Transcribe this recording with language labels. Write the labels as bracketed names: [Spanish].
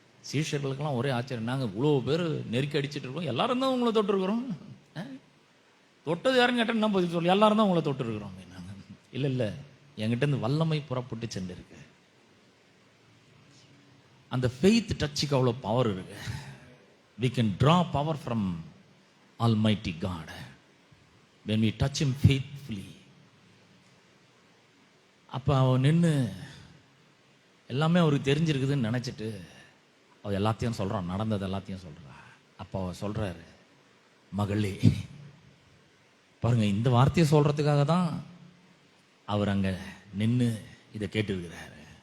[Tamil] சீஷர்களுக்கெல்லாம் ஒரே ஆச்சரியம், நாங்கள் இவ்வளோ பேர் நெருக்கி அடிச்சுட்டு இருக்கோம், எல்லாரும் தான் உங்களை தொட்டுருக்குறோம், தொட்டது யாரும் கேட்டால் என்ன பதில் சொல்லி, எல்லாரும் தான் உங்களை தொட்டுருக்குறோம் அப்படின்னாங்க. இல்லை இல்லை, என்கிட்ட இருந்து வல்லமை புறப்பட்டு சென்றிருக்கு. அந்த ஃபெய்த் டச்சுக்கு அவ்வளோ பவர் இருக்கு. [English] We can draw power from Almighty God when we touch Him faithfully. [Tamil] அப்போ அவன் நின்று எல்லாமே அவருக்கு தெரிஞ்சிருக்குதுன்னு நினச்சிட்டு அவள் எல்லாத்தையும் சொல்கிறான், நடந்தது எல்லாத்தையும் சொல்கிறான். அப்போ அவள் சொல்கிறாரு, மகளே, பாருங்க, இந்த வார்த்தையை சொல்கிறதுக்காக தான் அவர் அங்கே நின்று இதை கேட்டுருக்கிறாரு.